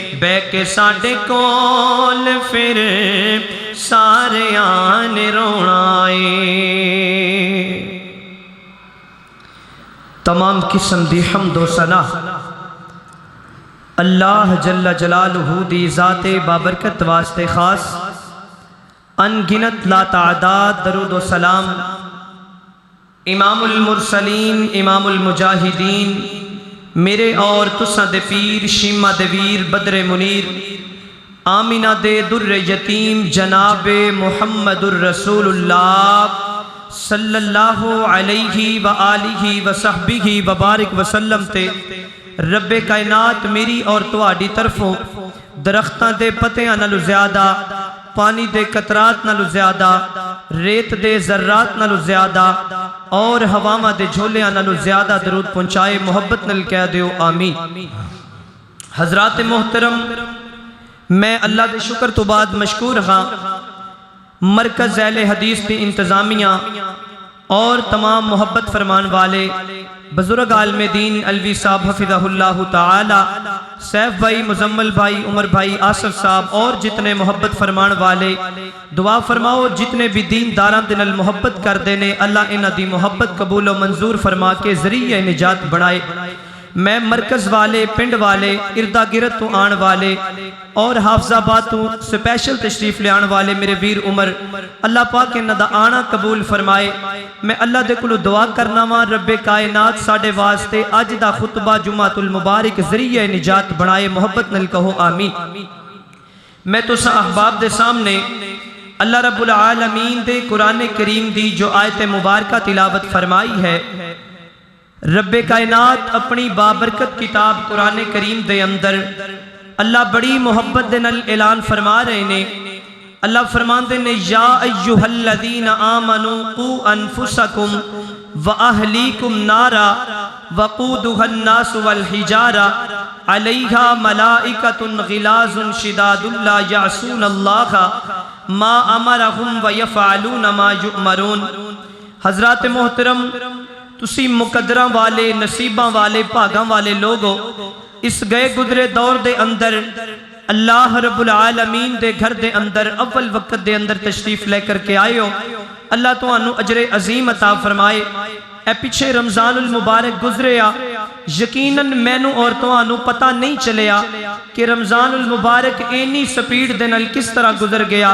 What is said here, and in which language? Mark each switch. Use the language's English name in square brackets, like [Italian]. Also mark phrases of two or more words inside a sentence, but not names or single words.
[Punjabi] بہہ کے ساڈے کول فیر سارے آنے رونا ہے. تمام قسم دی حمد و ثنا [Arabic] الله جل جلاله [Punjabi] دی ذات بابرکت واسطے خاص. ان گنت لاتعداد درود و سلام امام المرسلین امام المجاہدین میرے اور تساں دے پیر شیما دے ویر بدر منیر آمنہ دے در یتیم جناب محمد الرسول اللہ [Arabic] صلى الله عليه وعلى آله وصحبه وبارك وسلم [Punjabi] تے رب کائنات میری اور تہاڈی طرفوں درختاں دے پتیاں نالوں زیادہ، پانی دے قطرات نالوں زیادہ، ریت دے ذرات نالوں زیادہ اور ہواواں دے جھولیاں نالوں زیادہ درود پہنچائے. محبت نال کہہ دیو آمین. حضرات محترم, میں اللہ دے شکر تو بعد مشکور ہاں مرکز اہل حدیث کی انتظامیہ اور تمام محبت فرمان والے بزرگ عالم دین علوی صاحب حفظہ اللہ تعالیٰ، سیف بھائی، مزمل بھائی، عمر بھائی، آصف صاحب اور جتنے محبت فرمان والے دعا فرماؤ جتنے وی دینداراں دے نال محبت کردے نے اللہ انہاں دی محبت قبول و منظور فرما کے ذریعہ نجات بنائے. میں مرکز والے پنڈ والے ارد گرد تو آنے والے اور حافظ آباد تو سپیشل تشریف لے آنے والے میرے ویر عمر اللہ پاک انہاں دا آنا قبول فرمائے. میں اللہ دے کولوں دعا کرنا واں رب کائنات ساڈے واسطے اج دا خطبہ جمعۃ المبارک ذریعہ نجات بنائے. محبت نال کہو آمین. میں تساں احباب دے سامنے اللہ رب العالمین دے قرآن کریم دی جو آیت مبارکہ تلاوت فرمائی ہے. رب کائنات اپنی بابرکت کتاب قرآن کریم دے اندر اللہ بڑی محبت دے نال اعلان فرما رہے نے. اللہ فرماندے نے [Arabic] يا أيها الذين آمنوا قوا أنفسكم وأهليكم نارا وقودها الناس والحجارة عليها ملائكة غلاظ شداد لا يعصون الله ما أمرهم ويفعلون ما يؤمرون. [Punjabi] حضرات محترم, تسی مقدراں والے نصیباں والے بھاگاں والے لوگو اس گئے گزرے دور دے اندر اللہ رب العالمین دے گھر دے اندر اول وقت دے اندر تشریف لے کر کے آئے ہو. اللہ تہانوں اجر عظیم عطا فرمائے۔ ایہ پچھے رمضان المبارک گزریا، یقیناً مینوں اور تہانوں پتا نہیں چلیا کہ رمضان المبارک اینی سپیڈ دے نال کس طرح گزر گیا.